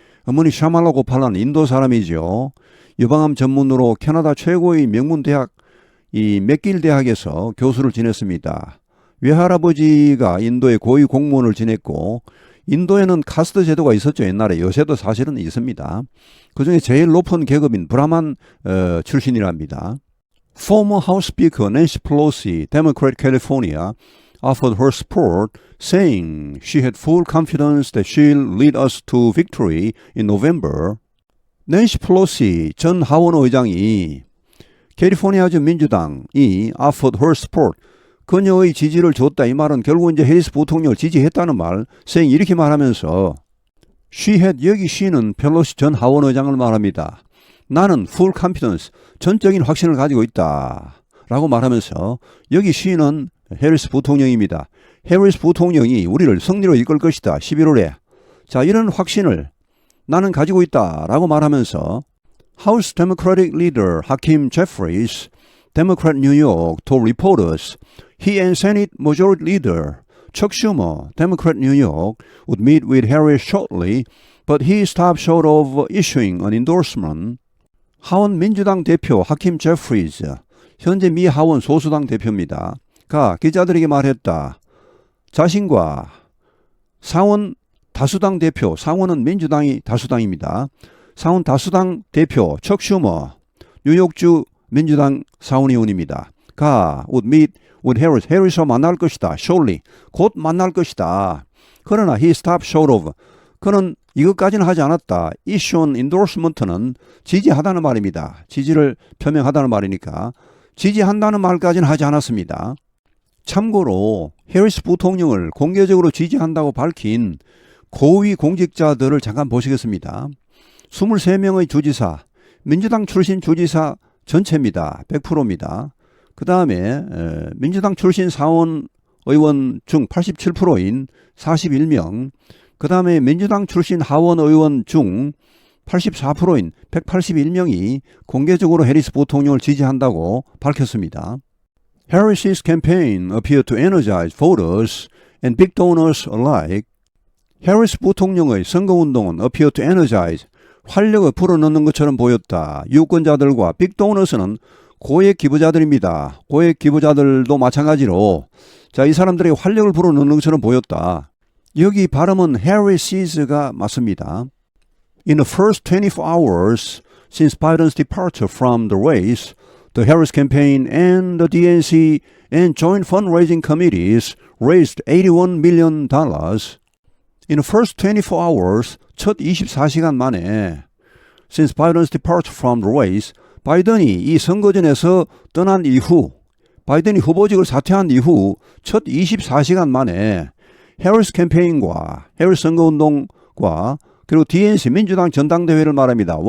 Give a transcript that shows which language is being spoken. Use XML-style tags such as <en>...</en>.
<ko>어머니 샤말라 고팔라는 인도 사람이죠. 유방암 전문으로 캐나다 최고의 명문 대학 이 맥길 대학에서 교수를 지냈습니다. 외할아버지가 인도의 고위 공무원을 지냈고, 인도에는 카스트 제도가 있었죠. 옛날에. 요새도 사실은 있습니다. 그중에 제일 높은 계급인 브라만 출신이랍니다.</ko> <en>Former House Speaker Nancy Pelosi, Democrat California, offered her support, saying she had full confidence that she'll lead us to victory in November.</en> <ko>낸시 플로시 전 하원 의장이 캘리포니아주 민주당이</ko> <en>offered her support,</en> <ko>그녀의 지지를 줬다. 이 말은 결국 이제 해리스 부통령을 지지했다는 말, saying 이렇게 말하면서 she had, 여기 she는 펠로시 전 하원 의장을 말합니다. 나는 full confidence, 전적인 확신을 가지고 있다 라고 말하면서 여기 she는 해리스 부통령입니다. 해리스 부통령이 우리를 승리로 이끌 것이다. 11월에. 자, 이런 확신을 나는 가지고 있다 라고 말하면서</ko> <en>House Democratic Leader Hakeem Jeffries, Democrat New York, told reporters he and Senate Majority Leader Chuck Schumer, Democrat New York, would meet with Harris shortly, but he stopped short of issuing an endorsement.</en> <ko>하원 민주당 대표 하킴 제프리즈, 현재 미 하원 소수당 대표입니다. 가 기자들에게 말했다. 자신과 상원 다수당 대표, 상원은 민주당이 다수당입니다. 상원 다수당 대표 척 슈머, 뉴욕주 민주당 상원의원입니다. 가</ko> <en>would meet with Harris,</en> <ko>해리스와 만날 것이다. shortly, 곧 만날 것이다. 그러나</ko> <en>he stopped short of,</en> <ko>그는 이것까지는 하지 않았다. issue an endorsement는 지지하다는 말입니다. 지지를 표명하다는 말이니까 지지한다는 말까지는 하지 않았습니다. 참고로 해리스 부통령을 공개적으로 지지한다고 밝힌 고위 공직자들을 잠깐 보시겠습니다. 23명의 주지사, 민주당 출신 주지사 전체입니다. 100%입니다. 그 다음에 민주당 출신 사원 의원 중 87%인 41명, 그 다음에 민주당 출신 하원 의원 중 84%인 181명이 공개적으로 해리스 부통령을 지지한다고 밝혔습니다.</ko> <en>Harris's campaign appeared to energize voters and big donors alike.</en> <ko>해리스 부통령의 선거운동은</ko> <en>appeared to energize,</en> <ko>활력을 불어넣는 것처럼 보였다. 유권자들과 빅 도너스는 고액 기부자들입니다. 고액 기부자들도 마찬가지로 이 사람들의 활력을 불어넣는 것처럼 보였다. 여기 발음은 Harris's가 맞습니다.</ko> <en>In the first 24 hours since Biden's departure from the race, the Harris campaign and the DNC and joint fundraising committees raised $81 million. In the first 24 hours,</en> <ko>첫 24시간 만에</ko> <en>since Biden's departure from the race,</en> <ko>바이든이 이 선거전에서 떠난 이후, 바이든이 후보직을 사퇴한 이후 첫 24시간 만에 해리스 캠페인과 해리스 선거운동과 그리고 DNC 민주당 전당대회를 말합니다.</ko>